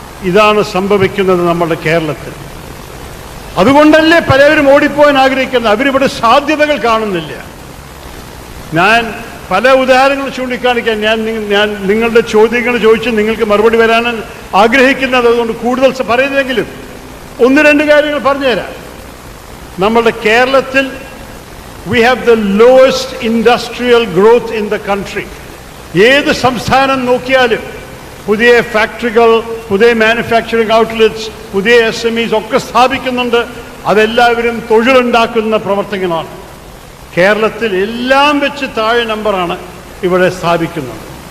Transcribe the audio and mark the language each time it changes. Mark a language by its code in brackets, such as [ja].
[ml] ഇതാണ് സംഭവിക്കുന്നത് നമ്മുടെ കേരളത്തിൽ. അതുകൊണ്ടല്ലേ പലവരും ഓടിപ്പോകാൻ ആഗ്രഹിക്കുന്നത്. അവരിവിടെ സാധ്യതകൾ കാണുന്നില്ല. ഞാൻ പല ഉദാഹരണങ്ങൾ ചൂണ്ടിക്കാണിക്കാൻ ഞാൻ നിങ്ങളുടെ ചോദ്യങ്ങൾ ചോദിച്ച് നിങ്ങൾക്ക് മറുപടി വരാനാണ് ആഗ്രഹിക്കുന്നത്. അതുകൊണ്ട് കൂടുതൽ പറയുന്നെങ്കിലും 1-2 കാര്യങ്ങൾ പറഞ്ഞുതരാം. നമ്മളുടെ കേരളത്തിൽ [en] we have the lowest industrial growth in the country. [ml] ഏത് സംസ്ഥാനം നോക്കിയാലും പുതിയ ഫാക്ടറികൾ, പുതിയ മാനുഫാക്ചറിങ് ഔട്ട്ലെറ്റ്സ്, പുതിയ SMEs ഒക്കെ സ്ഥാപിക്കുന്നുണ്ട്. അതെല്ലാവരും തൊഴിലുണ്ടാക്കുന്ന പ്രവർത്തനങ്ങളാണ്. കേരളത്തിൽ എല്ലാം വെച്ച് താഴെ നമ്പറാണ് ഇവിടെ സ്ഥാപിക്കുന്നത്.